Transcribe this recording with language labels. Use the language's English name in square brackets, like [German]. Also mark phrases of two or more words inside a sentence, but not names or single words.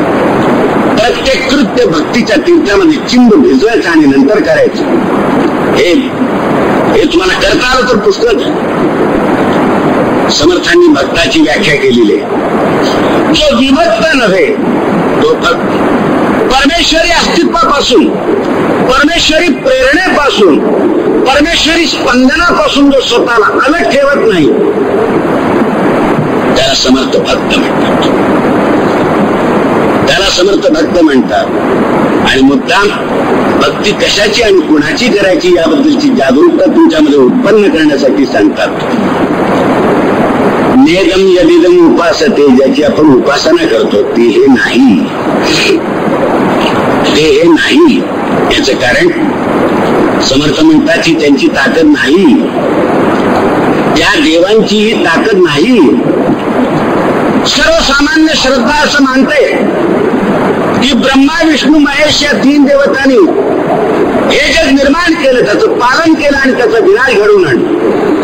[Marathi] प्रत्येक कृत्य भक्तीच्या तीर्थामध्ये चिंब भिजवायचं आणि नंतर करायचं. हे तुम्हाला करता आलं तर पुस्तक समर्थांनी भक्ताची व्याख्या केलेली आहे. जो विभक्त नव्हे, तो फक्त परमेश्वरी अस्तित्वापासून, परमेश्वरी प्रेरणेपासून, परमेश्वरी स्पंदनापासून जो स्वतःला अलग ठेवत नाही, त्याला समर्थ भक्त म्हणतात. त्याला समर्थ भक्त म्हणतात. आणि मुद्दाम भक्ती कशाची आणि कुणाची करायची याबद्दलची जागरूकता तुमच्यामध्ये उत्पन्न करण्यासाठी सांगतात. [Sanskrit] नेदम यदिदम उपासते, [Marathi] ज्याची आपण उपासना करतो ते हे नाही, ते हे नाही. याचं कारण समर्थ म्हणतात की त्यांची ताकद नाही, त्या देवांची ही ताकद नाही. सर्वसामान्य श्रद्धा असं मानते की ब्रह्मा विष्णू महेश या तीन देवतांनी हे जग निर्माण केलं, त्याचं पालन केलं आणि त्याचा विनाश घडवून आणलं.